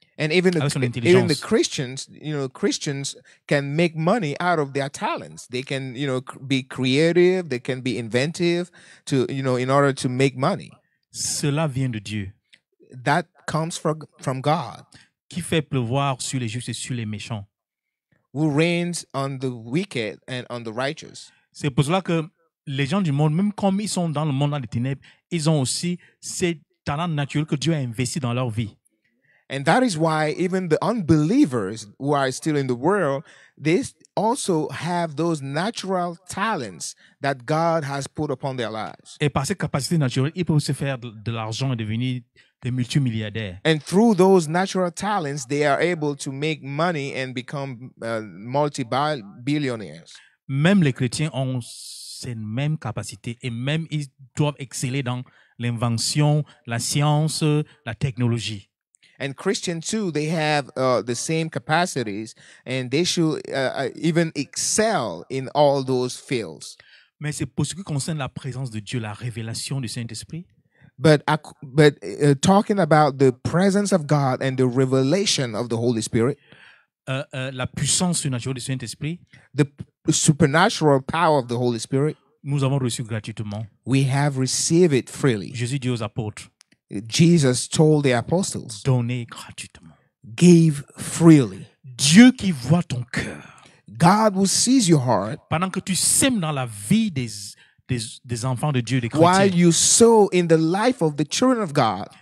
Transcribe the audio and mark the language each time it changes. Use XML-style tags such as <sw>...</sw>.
<en>And even the Christians, Christians can make money out of their talents. They can, be creative. They can be inventive to, in order to make money.</en> <fr>Cela vient de Dieu.</fr> <en>That comes from God.</en> <fr>Qui fait pleuvoir sur les justes et sur les méchants.</fr> <en>Who reigns on the wicked and on the righteous.</en> <fr>C'est pour cela que les gens du monde, même comme ils sont dans le monde des ténèbres, ils ont aussi ces talents naturels que Dieu a investis dans leur vie.</fr> <en>And that is why even the unbelievers who are still in the world, they also have those natural talents that God has put upon their lives.</en> <fr>Et par ces capacités naturelles, ils peuvent se faire de l'argent et devenir des multimilliardaires.</fr> <en>And through those natural talents, they are able to make money and become multi-billionaires.</en> <fr>Même les chrétiens ont ces mêmes capacités et même ils doivent exceller dans l'invention, la science, la technologie.</fr> <en>And Christians too, they have the same capacities, and they should even excel in all those fields.</en> <fr>Mais c'est pour ce qui concerne la présence de Dieu, la révélation du Saint-Esprit.</fr> <en>But talking about the presence of God and the revelation of the Holy Spirit,</en> <fr>la puissance surnaturelle du Saint-Esprit,</fr> <en>the supernatural power of the Holy Spirit,</en> <fr>nous avons reçu gratuitement.</fr> <en>We have received it freely.</en> <fr>Jésus dit aux apôtres,</fr> <en>Jesus told the apostles,</en> <fr>donnez gratuitement.</fr> <en>Give freely.</en> <fr>Dieu qui voit ton cœur.</fr> <en>God will seize your heart.</en> <fr>Pendant que tu sèmes dans la vie des enfants de Dieu, des chrétiens,</fr> <en>while you sow in the life of the children of God,</en>